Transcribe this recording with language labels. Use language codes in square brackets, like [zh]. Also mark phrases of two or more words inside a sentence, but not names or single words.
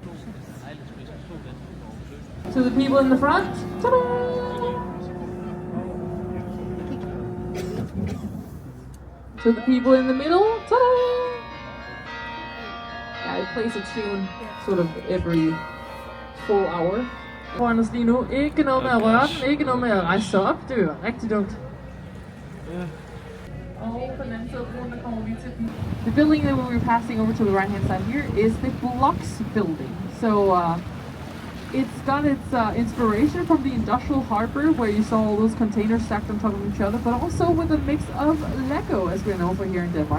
[en] So the people in the front, ta-da! So the people in the middle, ta-da! Yeah, it plays a tune sort of every full hour. [da] Foran os lige nu. Ikke noget med at røre den, ikke noget med at rejse sig op. Det er jo rigtig dumt. [en] The building that we were passing over to the right hand side here is the Blocks building. So it's got its inspiration from the industrial harbour where you saw all those containers stacked on top of each other, but also with a mix of Lego, as we know over here in Denmark.